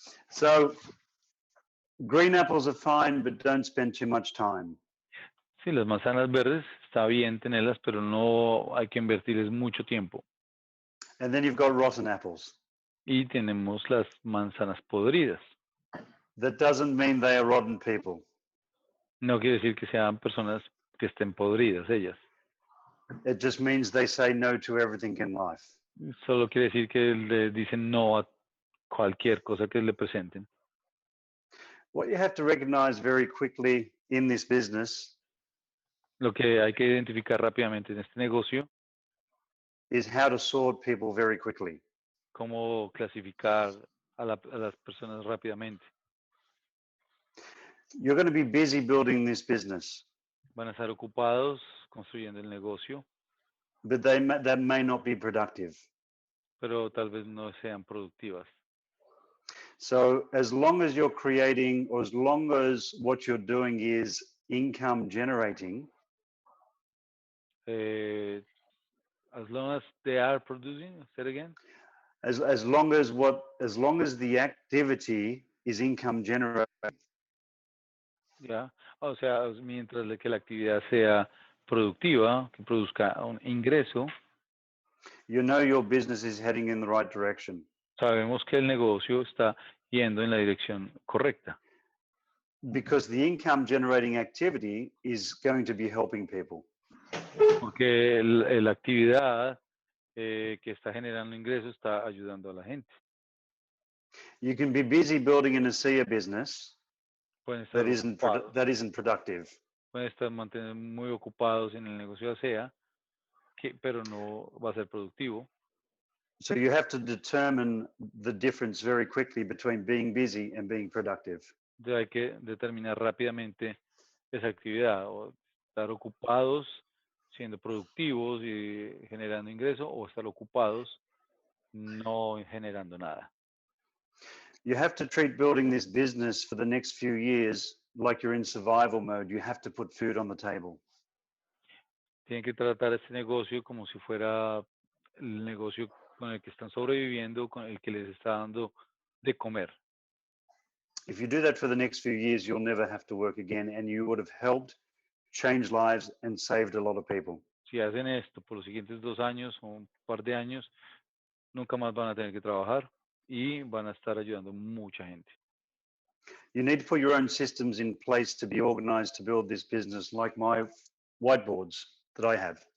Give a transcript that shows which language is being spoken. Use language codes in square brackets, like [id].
[en] So, green apples are fine, but don't spend too much time. [es] Sí, las manzanas verdes está bien tenerlas, pero no hay que invertirles mucho tiempo. [en] And then you've got rotten apples. [es] Y tenemos las manzanas podridas. [en] That doesn't mean they are rotten people. [es] No quiere decir que sean personas que estén podridas ellas. [en] It just means they say no to everything in life. [es] Solo quiere decir que le dicen no a cualquier cosa que le presenten. [en] What you have to recognize very quickly in this business [es] Lo que hay que identificar rápidamente en este negocio, [en] is how to sort people very quickly. [es] cómo clasificar a las personas rápidamente. [en] You're going to be busy building this business, [es] Van a estar ocupados construyendo el negocio, [en] but that may not be productive. [es] pero tal vez no sean productivas. [en] So as long as you're creating, or as long as what you're doing is income generating, As long as they are producing, say it again. as long as the activity is income generating, [es] Ya, o sea, mientras que la actividad sea productiva, que produzca un ingreso, [en] you know your business is heading in the right direction. [es] sabemos que el negocio está yendo en la dirección correcta. [en] Because the income generating activity is going to be helping people. [es] Porque la actividad que está generando ingresos está ayudando a la gente. [en] You can be busy building an ASEA business [es] Pueden estar [en] that isn't productive. [es] Pueden estar mantener muy ocupados en el negocio de ASEA, pero no va a ser productivo. [en] So you have to determine the difference very quickly between being busy and being productive. [es] Entonces hay que determinar rápidamente esa actividad, o estar ocupados siendo productivos y generando ingreso, o estar ocupados no generando nada. [en] You have to treat building this business for the next few years like you're in survival mode. You have to put food on the table. [es] Tienen que tratar este negocio como si fuera el negocio con el que están sobreviviendo, con el que les está dando de comer. [en] If you do that for the next few years, you'll never have to work again, and you would have helped change lives and saved a lot of people. [es] Si hacen esto por los siguientes 2 años o un par de años, nunca más van a tener que trabajar y van a estar ayudando a mucha gente. [en] You need to put your own systems in place to be organized to build this business, like my whiteboards that I have.